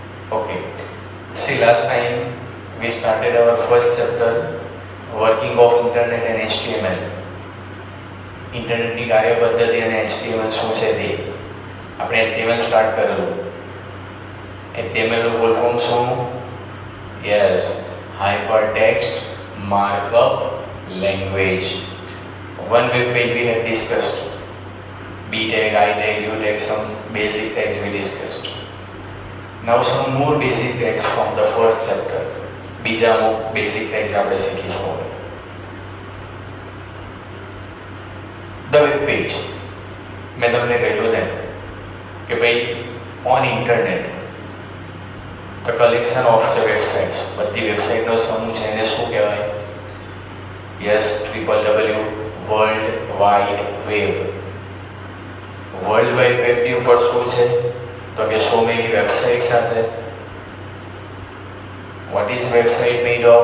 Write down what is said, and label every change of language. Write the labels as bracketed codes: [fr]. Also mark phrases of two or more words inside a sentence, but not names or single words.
[en] Okay. See, last time we started our first chapter, working of internet and HTML. [gu] ઇન્ટરનેટની કાર્યપદ્ધતિ અને HTML શું છે તે આપણે HTML સ્ટાર્ટ કરેલું. HTML નું ફૂલ ફોર્મ શું? યસ, [en] Hypertext Markup Language. One web page we had discussed. B tag, I tag, U tag, some basic tags we discussed. Now some more basic tags from the first chapter. [gu] બીજા અમુક [en] basic tags [gu] આપણે શીખીશું. [en] The web page. [gu] મેં તમને કહ્યું તેમ કે ભાઈ [en] on internet the collection of the websites, [gu] બધી વેબસાઇટનો સમૂહ છે એને શું કહેવાય? [en] યસ, www વર્લ્ડ વાઇડ વેબ. [gu] વર્લ્ડ વાઇડ વેબની ઉપર શું છે? તો કે [en] so many websites are there. What is website made of?